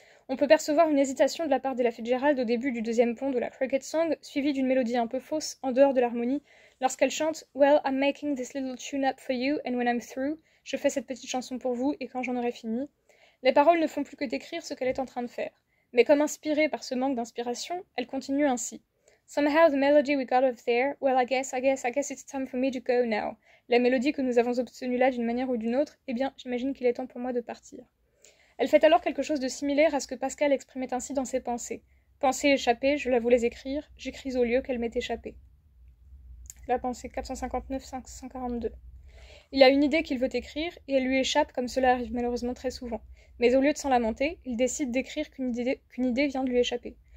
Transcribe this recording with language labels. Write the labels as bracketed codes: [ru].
[fr] On peut percevoir une hésitation de la part d'Ella Fitzgerald au début du deuxième pont de la Cricket Song, suivie d'une mélodie un peu fausse, en dehors de l'harmonie, lorsqu'elle chante « [en] Well, I'm making this little tune-up for you, and when I'm through [fr] », je fais cette petite chanson pour vous, et quand j'en aurai fini. Les paroles ne font plus que décrire ce qu'elle est en train de faire. Mais comme inspirée par ce manque d'inspiration, elle continue ainsi. [en] Somehow the melody we got up there, well I guess it's time for me to go now. [fr] La mélodie que nous avons obtenue là d'une manière ou d'une autre, eh bien, j'imagine qu'il est temps pour moi de partir. Elle fait alors quelque chose de similaire à ce que Pascal exprimait ainsi dans ses pensées. Pensée échappée, je la voulais écrire, j'écris au lieu qu'elle m'ait échappé. La pensée 459-542. Il a une idée qu'il veut écrire, et elle lui échappe comme cela arrive malheureusement très souvent. Mais au lieu de s'en lamenter, il décide d'écrire qu'une idée vient de lui échapper.